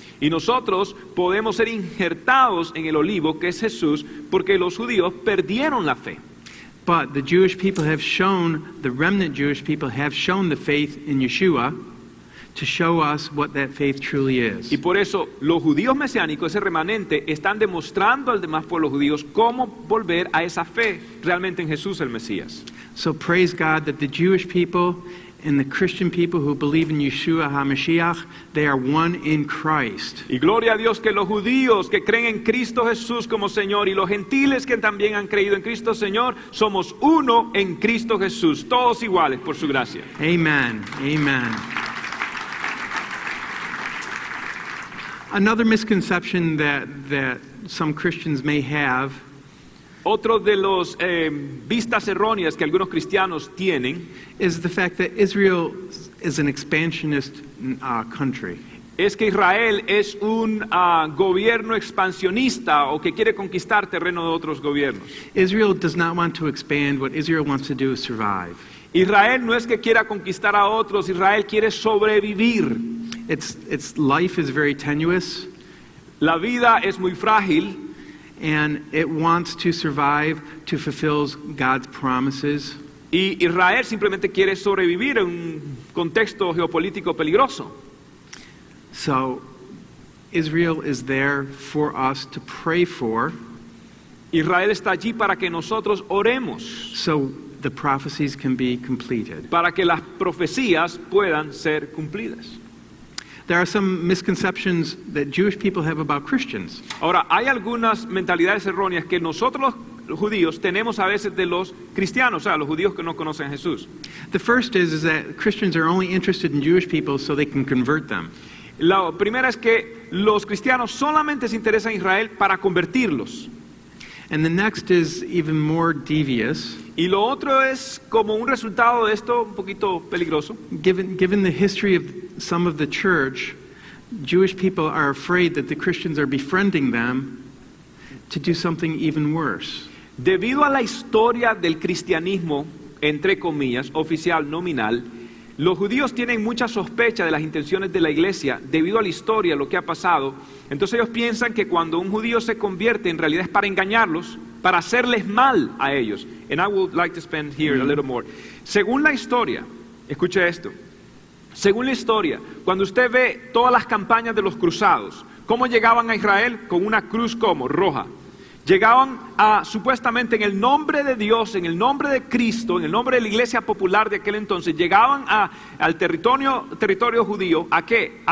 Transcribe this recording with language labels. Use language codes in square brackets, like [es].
[es] Y nosotros podemos ser injertados en el olivo que es Jesús porque los judíos perdieron la fe. [en] But the Jewish people have shown, the remnant Jewish people have shown the faith in Yeshua to show us what that faith truly is. [es] Y por eso los judíos mesiánicos, ese remanente, están demostrando al demás pueblo judíos cómo volver a esa fe realmente en Jesús el Mesías. [en] So praise God that the Jewish people and the Christian people who believe in Yeshua HaMashiach, they are one in Christ. [es] Y gloria a Dios que los judíos que creen en Cristo Jesús como Señor y los gentiles que también han creído en Cristo Señor, somos uno en Cristo Jesús, todos iguales por su gracia. [en] Amen. Amen. Another misconception that some Christians may have [es] Otro de los vistas erróneas que algunos cristianos tienen [en] is the fact that Israel is an expansionist country. [es] Es que Israel es un gobierno expansionista o que quiere conquistar terreno de otros gobiernos. [en] Israel does not want to expand. What Israel wants to do is survive. [es] Israel no es que quiera conquistar a otros, Israel quiere sobrevivir. [en] Its life is very tenuous, [es] La vida es muy frágil [en] and it wants to survive to fulfill God's promises. [es] y Israel simplemente quiere sobrevivir en un contexto geopolítico peligroso. [en] So Israel is there for us to pray for, [es] Israel está allí para que nosotros oremos, [en] so the prophecies can be completed. [es] para que las profecías puedan ser cumplidas. [en] There are some misconceptions that Jewish people have about Christians. [es] Ahora, hay algunas mentalidades erróneas que nosotros los judíos tenemos a veces de los cristianos, o sea, los judíos que no conocen a Jesús. [en] The first is that Christians are only interested in Jewish people so they can convert them. [es] La primera es que los cristianos solamente se interesan en Israel para convertirlos. [en] And the next is even more devious. [es] Y lo otro es como un resultado de esto un poquito peligroso. [en] Given the history of some of the church, Jewish people are afraid that the Christians are befriending them to do something even worse. [es] Debido a la historia del cristianismo, entre comillas, oficial, nominal, los judíos tienen mucha sospecha de las intenciones de la iglesia debido a la historia, lo que ha pasado. Entonces ellos piensan que cuando un judío se convierte, en realidad es para engañarlos, para hacerles mal a ellos. [en] And I would like to spend here a little more. [es] Según la historia, escuche esto, según la historia, cuando usted ve todas las campañas de los cruzados, ¿cómo llegaban a Israel? Con una cruz como roja. Llegaban a, supuestamente en el nombre de Dios, en el nombre de Cristo, en el nombre de la iglesia popular de aquel entonces, llegaban al territorio judío, ¿a qué?